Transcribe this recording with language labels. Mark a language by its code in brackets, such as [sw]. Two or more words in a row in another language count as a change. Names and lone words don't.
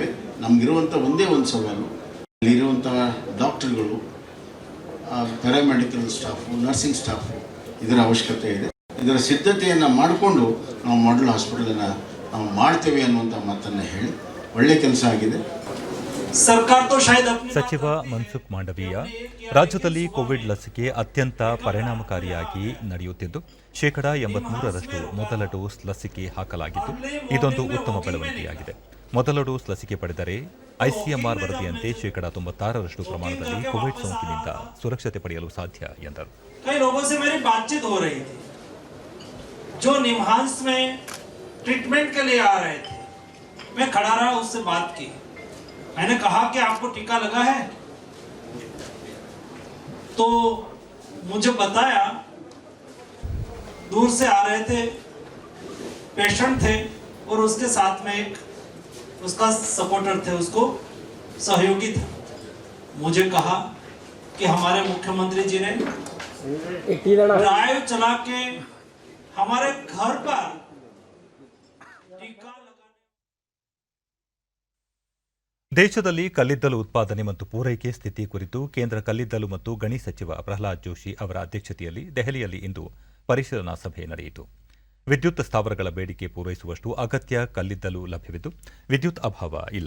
[kn] ನಮಗಿರುವಂಥ ಒಂದೇ ಒಂದು ಸವಾಲು, ಅಲ್ಲಿರುವಂಥ ಡಾಕ್ಟರ್ಗಳು, ಪ್ಯಾರಾಮೆಡಿಕಲ್ ಸ್ಟಾಫು, ನರ್ಸಿಂಗ್ ಸ್ಟಾಫು, ಇದರ ಅವಶ್ಯಕತೆ ಇದೆ. ಇದರ ಸಿದ್ಧತೆಯನ್ನು ಮಾಡಿಕೊಂಡು ನಾವು ಮಾಡಲ್ ಹಾಸ್ಪಿಟಲನ್ನು ನಾವು ಮಾಡ್ತೇವೆ ಅನ್ನುವಂಥ ಮಾತನ್ನು ಹೇಳಿ, ಒಳ್ಳೆಯ ಕೆಲಸ ಆಗಿದೆ. [hi] सरकार तो शायद अपनी [kn] ಸಚಿವ ಮನ್ಸುಖ್ ಮಾಂಡವೀಯ, ರಾಜ್ಯದಲ್ಲಿ ಕೋವಿಡ್ ಲಸಿಕೆ ಅತ್ಯಂತ ಪರಿಣಾಮಕಾರಿಯಾಗಿ ನಡೆಯುತ್ತಿದ್ದು 83% ಮೊದಲ ಡೋಸ್ ಲಸಿಕೆ ಹಾಕಲಾಗಿದ್ದು ಇದೊಂದು ಉತ್ತಮ ಬೆಳವಣಿಗೆಯಾಗಿದೆ. ಮೊದಲ ಡೋಸ್ ಲಸಿಕೆ ಪಡೆದರೆ ಐಸಿಎಂಆರ್ ವರದಿಯಂತೆ 96% ಪ್ರಮಾಣದಲ್ಲಿ ಕೋವಿಡ್ ಸೋಂಕಿನಿಂದ ಸುರಕ್ಷತೆ ಪಡೆಯಲು ಸಾಧ್ಯ ಎಂದರು. [hi] कई लोगों से मेरी बातचीत हो रही थी जो निम्हांस में ट्रीटमेंट के लिए आ रहे थे. मैं खड़ा रहा, उससे बात की. मैंने कहा कि आपको टीका लगा है, तो मुझे बताया दूर से आ रहे थे, पेशेंट थे और उसके साथ में एक उसका सपोर्टर थे, उसको सहयोगी था. मुझे कहा कि हमारे मुख्यमंत्री जी ने ड्राइव चला के हमारे घर पर टीका लगाने. [kn] ದೇಶದಲ್ಲಿ ಕಲ್ಲಿದ್ದಲು ಉತ್ಪಾದನೆ ಮತ್ತು ಪೂರೈಕೆ ಸ್ಥಿತಿ ಕುರಿತು ಕೇಂದ್ರ ಕಲ್ಲಿದ್ದಲು ಮತ್ತು ಗಣಿ ಸಚಿವ ಪ್ರಹ್ಲಾದ್ ಜೋಶಿ ಅವರ ಅಧ್ಯಕ್ಷತೆಯಲ್ಲಿ ದೆಹಲಿಯಲ್ಲಿ ಇಂದು ಪರಿಶೀಲನಾ ಸಭೆ ನಡೆಯಿತು. ವಿದ್ಯುತ್ ಸ್ಥಾವರಗಳ ಬೇಡಿಕೆ ಪೂರೈಸುವಷ್ಟು ಅಗತ್ಯ ಕಲ್ಲಿದ್ದಲು ಲಭ್ಯವಿದ್ದು ವಿದ್ಯುತ್ ಅಭಾವ ಇಲ್ಲ.